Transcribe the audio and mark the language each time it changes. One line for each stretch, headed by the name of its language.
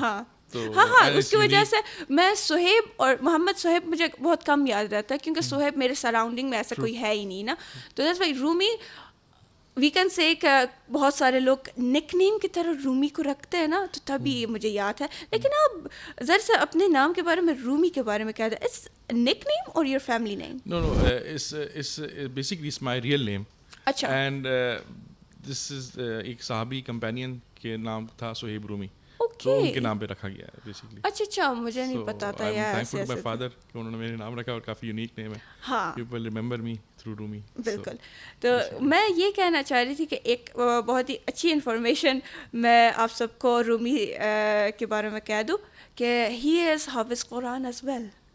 Urdu: ہاں, اس کی وجہ سے میں صہیب اور محمد صہیب مجھے بہت کم یاد رہتا ہے, کیونکہ صہیب میرے سراؤنڈنگ میں ایسا کوئی ہے ہی نہیں نا. تو
English: that's why Rumi we can say
Urdu: کہ بہت سارے لوگ نک نیم کی طرح رومی کو رکھتے ہیں نا, تو تبھی یہ مجھے یاد ہے. لیکن آپ ذرا سے اپنے نام کے بارے میں, رومی کے بارے میں کہہ دیں, اٹس نک نیم اور your family name?
English: No, it's basically it's my real name.
Urdu: اچھا. اینڈ دس از ایک صحابی کمپینین کے نام تھا صہیب رومی, تو ان کے نام پہ رکھا گیا ہے بیسیکلی. اچھا, مجھے نہیں پتا تھا یار.
English: thankful to my father
Urdu: کہ انہوں نے میرے نام رکھا, اور کافی یونیک نیم ہے.
English: People remember me through Rumi.
Urdu: بالکل. تو میں یہ کہنا چاہ رہی تھی کہ ایک بہت ہی اچھی انفارمیشن میں آپ سب کو رومی کے بارے میں کہہ دوں کہ
English: He is حافظ قرآن as well.